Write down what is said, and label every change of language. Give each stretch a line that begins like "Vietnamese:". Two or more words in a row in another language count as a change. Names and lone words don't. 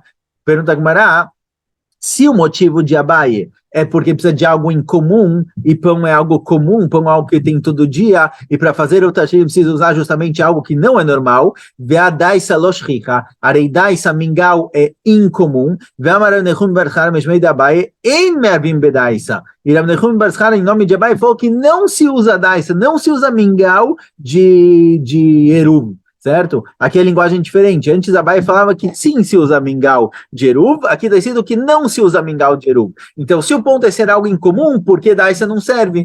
Portuguese: Pergunta Gemara. Se o motivo de Abaye é porque precisa de algo em comum, e pão é algo comum, pão é algo que tem todo dia, e para fazer o tashir precisa usar justamente algo que não é normal,
Aramaic: ודייסא לשריכא,
Portuguese: areidaisa mingau é incomum,
Aramaic: ואמר נחום ברחר משמיה ד אביי, אין מערבין בדייסא.
Portuguese: E Rav Nechum Barchar, em nome de Abaye, falou que não se usa daisa, não se usa mingau de eruv. Certo? Aqui é linguagem diferente. Antes Abaye falava que sim se usa mingau de eruv, aqui está escrito que não se usa mingau de eruv. Então, se o ponto é ser algo incomum, por que daisa não serve?